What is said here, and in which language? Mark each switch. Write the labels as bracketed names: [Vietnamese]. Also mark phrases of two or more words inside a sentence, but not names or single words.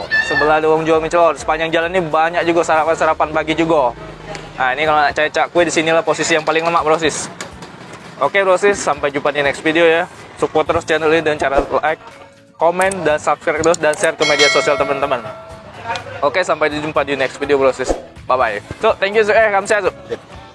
[Indonesian] Sebelah ada orang jual mie celor. Sepanjang jalan ini banyak juga sarapan-sarapan pagi juga. Nah, ini kalau nak cari cakwe di sinilah posisi yang paling lemak, Brosis. Oke, Brosis, sampai jumpa di [English] next video [Indonesian] ya. Support terus channel ini dengan cara like, komen, dan subscribe terus dan share ke media sosial teman-teman. Oke, sampai jumpa di [English] next video, [Indonesian] Brosis. Bye bye. [English] So, thank you, kamsahamnida.